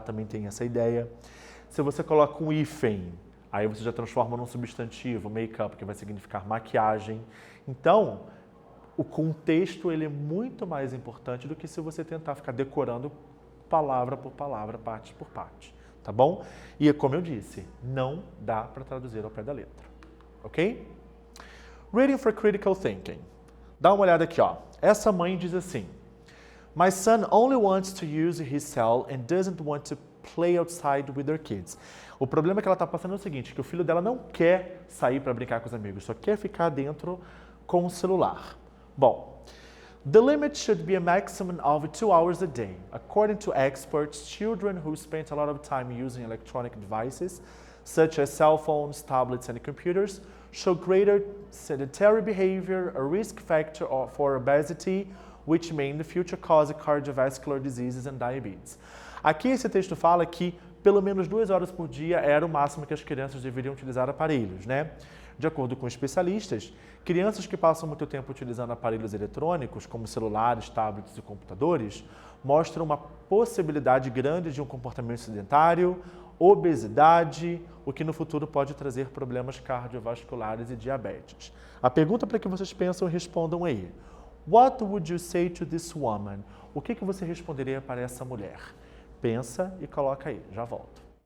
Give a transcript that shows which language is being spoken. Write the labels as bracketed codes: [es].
[pt] Também tem essa ideia. Se você coloca um hífen, aí você já transforma num substantivo, make-up, que vai significar maquiagem. Então, o contexto ele é muito mais importante do que se você tentar ficar decorando palavra por palavra, parte por parte, tá bom? E como eu disse, não dá para traduzir ao pé da letra, ok? [en] Reading for critical thinking. [pt] Dá uma olhada aqui, ó. Essa mãe diz assim: [en] My son only wants to use his cell and doesn't want to play outside with their kids. [pt] O problema que ela está passando é o seguinte, que o filho dela não quer sair para brincar com os amigos, só quer ficar dentro com o celular. Bom, [en] the limit should be a maximum of 2 hours a day. According to experts, children who spend a lot of time using electronic devices, such as cell phones, tablets, and computers, show greater sedentary behavior, a risk factor for obesity, which may in the future cause cardiovascular diseases and diabetes. [pt] Aqui esse texto fala que pelo menos 2 horas por dia era o máximo que as crianças deveriam utilizar aparelhos, né? De acordo com especialistas, crianças que passam muito tempo utilizando aparelhos eletrônicos, como celulares, tablets e computadores, mostram uma possibilidade grande de um comportamento sedentário, obesidade, o que no futuro pode trazer problemas cardiovasculares e diabetes. A pergunta para que vocês pensam e respondam aí. [en] What would you say to this woman? [pt] O que você responderia para essa mulher? Pensa e coloca aí, já volto.